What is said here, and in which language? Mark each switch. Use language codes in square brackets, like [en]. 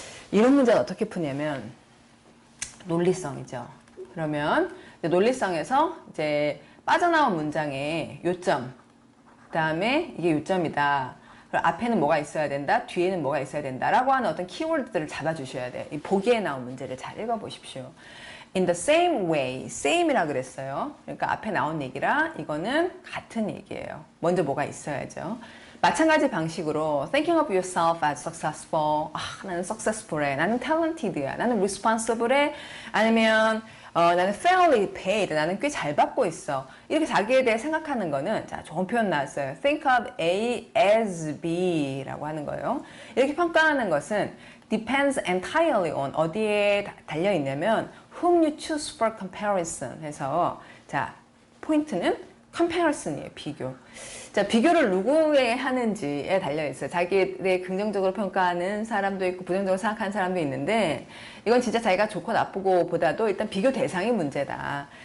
[ko] 이런 문제는 어떻게 푸냐면 논리성이죠. 그러면 논리성에서 이제 빠져나온 문장의 요점, 그 다음에 이게 요점이다. 그리고 앞에는 뭐가 있어야 된다, 뒤에는 뭐가 있어야 된다라고 하는 어떤 키워드들을 잡아주셔야 돼요. 이 보기에 나온 문제를 잘 읽어보십시오. [en] In the same way, same이라 그랬어요. [ko] 그러니까 앞에 나온 얘기라 이거는 같은 얘기예요. 먼저 뭐가 있어야죠. 마찬가지 방식으로 thinking of yourself as successful. 나는 successful해. 나는 talented야. 나는 responsible해. 아니면 나는 fairly paid. 나는 꽤 잘 받고 있어. 이렇게 자기에 대해 생각하는 거는, 자, 좋은 표현 나왔어요. Think of A as B 라고 하는 거예요. 이렇게 평가하는 것은 depends entirely on 어디에 달려 있냐면 whom you choose for comparison 해서, 자, 포인트는 comparison이에요. 비교. 자, 비교를 누구에 하는지에 달려있어요. 자기에 대해 긍정적으로 평가하는 사람도 있고 부정적으로 생각하는 사람도 있는데, 이건 진짜 자기가 좋고 나쁘고 보다도 일단 비교 대상이 문제다.